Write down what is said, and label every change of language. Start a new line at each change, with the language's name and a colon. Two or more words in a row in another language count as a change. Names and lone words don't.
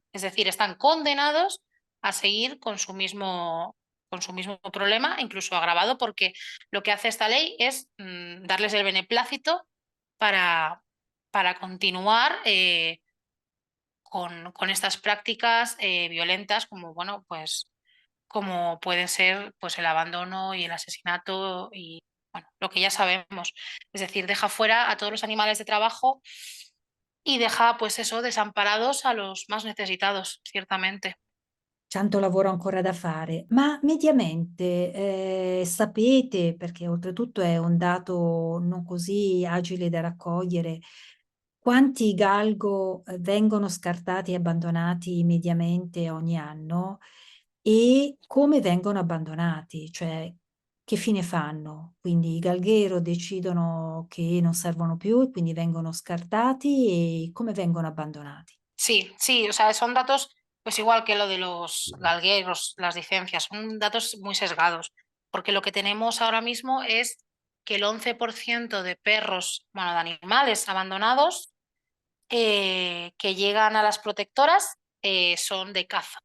Spanish: Es decir, están condenados a seguir con su mismo problema, incluso agravado, porque lo que hace esta ley es darles el beneplácito para, para continuar con estas prácticas violentas, como bueno, pues como puede ser pues el abandono y el asesinato y bueno, lo que ya sabemos. Es decir, deja fuera a todos los animales de trabajo y deja pues eso desamparados a los más necesitados, ciertamente.
Italian: Tanto lavoro ancora da fare, ma mediamente sapete, perché oltretutto è un dato non così agile da raccogliere, quanti galgo vengono scartati e abbandonati mediamente ogni anno e come vengono abbandonati, cioè che fine fanno? Quindi i galghero decidono che non servono più e quindi vengono scartati e come vengono abbandonati?
Spanish: Sí, sí, o sea, son datos pues igual que lo de los galgueros, las licencias, son datos muy sesgados, porque lo que tenemos ahora mismo es que el 11% de perros, bueno, de animales abandonados que llegan a las protectoras son de caza.